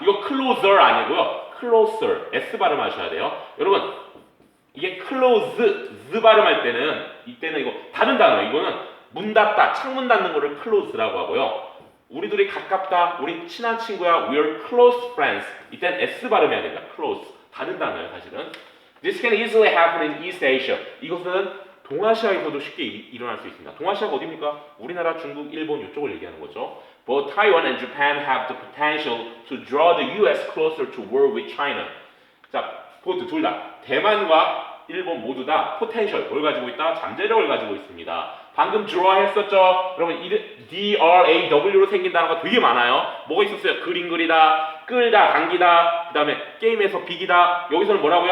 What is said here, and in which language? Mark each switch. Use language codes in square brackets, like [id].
[ko] 이거 closer 아니고요. closer S 발음하셔야 돼요. 여러분 이게 close, z 발음할 때는 이때는 이거 다른 단어예요. 이거는 문 닫다, 창문 닫는 거를 close라고 하고요. 우리 둘이 가깝다, 우리 친한 친구야, [en] we're close friends. [ko] 이때는 s 발음해야 됩니다. close. 다른 단어예요, 사실은. [en] This can easily happen in East Asia. [ko] 이것은 동아시아에서도 쉽게 일어날 수 있습니다. 동아시아가 어디입니까? 우리나라, 중국, 일본 이쪽을 얘기하는 거죠. [en] Both Taiwan and Japan have the potential to draw the U.S. closer to war with China. [ko] 자, 보트 둘 다 대만과 일본 모두 다 포텐셜 뭘 가지고 있다? 잠재력을 가지고 있습니다. 방금 draw 했었죠? 여러분 DRAW로 생긴 단어가 되게 많아요. 뭐가 있었어요? 그림 그리다, 끌다, 당기다, 그 다음에 게임에서 비기다. 여기서는 뭐라고요?